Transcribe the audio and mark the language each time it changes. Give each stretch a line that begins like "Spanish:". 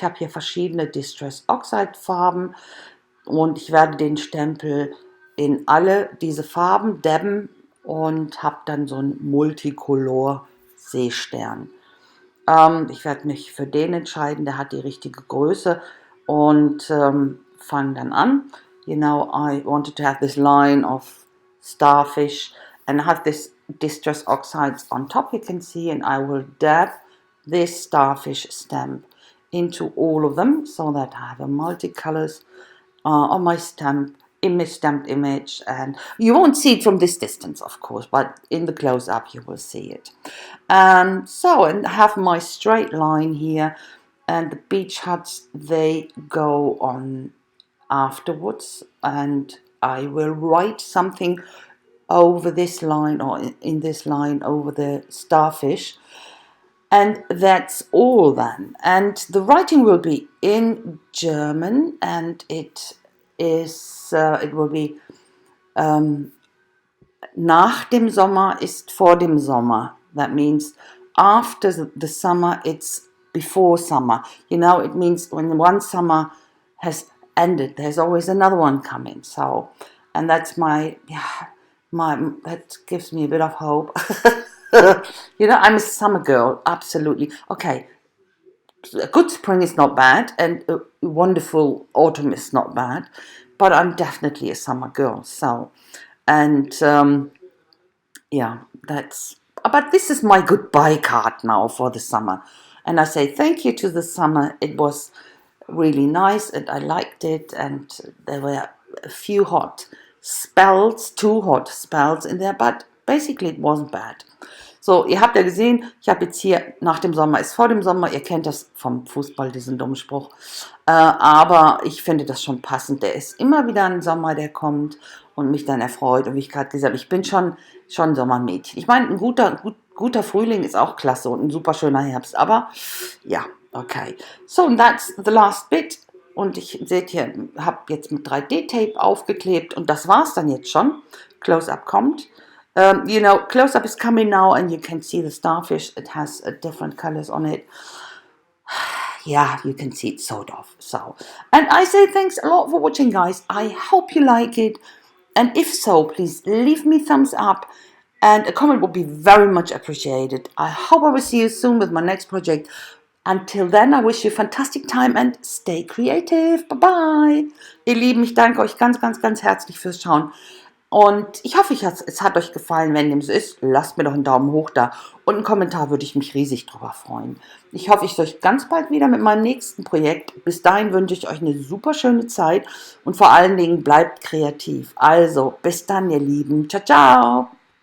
German: Ich habe hier verschiedene Distress Oxide Farben und ich werde den Stempel in alle diese Farben dabben und habe dann so einen Multicolor Seestern. Ich werde mich für den entscheiden, der hat die richtige Größe und fange dann an.
English: You know, I wanted to have this line of starfish and have this distress oxides on top, you can see, and I will dab this starfish stamp into all of them so that I have a multicolors on my stamped image, and you won't see it from this distance, of course, but in the close-up you will see it. And I have my straight line here, and the beach huts, they go on afterwards, and I will write something over this line, or in this line over the starfish, and that's all then. And the writing will be in German, and it will be
German: nach dem Sommer ist vor dem Sommer.
English: That means after the summer, it's before summer. You know, it means when one summer has ended, there's always another one coming. So, and that's that gives me a bit of hope. You know, I'm a summer girl, absolutely. Okay, a good spring is not bad, and a wonderful autumn is not bad, but I'm definitely a summer girl. So, and yeah, but this is my goodbye card now for the summer. And I say thank you to the summer. It was really nice and I liked it. And there were a few hot spells, 2 hot spells in there, but basically it wasn't bad.
German: So, ihr habt ja gesehen, ich habe jetzt hier nach dem Sommer ist vor dem Sommer. Ihr kennt das vom Fußball, diesen dummen Spruch. Aber ich finde das schon passend. Der ist immer wieder ein Sommer, der kommt und mich dann erfreut. Und wie ich gerade gesagt habe, ich bin schon Sommermädchen. Ich meine, ein guter Frühling ist auch klasse und ein super schöner Herbst. Aber ja, okay.
English: So, and that's the last bit.
German: Und ich seht hier, habe jetzt mit 3D-Tape aufgeklebt und das war's dann jetzt schon. Close-up kommt.
English: You know, close-up is coming now and you can see the starfish. It has different colors on it. Yeah, you can see it sort of. So, and I say thanks a lot for watching, guys. I hope you like it. And if so, please leave me thumbs up. And a comment would be very much appreciated. I hope I will see you soon with my next project. Until then, I wish you a fantastic time and stay creative. Bye-bye.
German: Ihr Lieben, ich danke euch ganz, ganz, ganz herzlich fürs Schauen. Und ich hoffe, es hat euch gefallen. Wenn dem so ist, lasst mir doch einen Daumen hoch da. Und einen Kommentar würde ich mich riesig drüber freuen. Ich hoffe, ich sehe euch ganz bald wieder mit meinem nächsten Projekt. Bis dahin wünsche ich euch eine super schöne Zeit. Und vor allen Dingen bleibt kreativ. Also, bis dann, ihr Lieben. Ciao, ciao.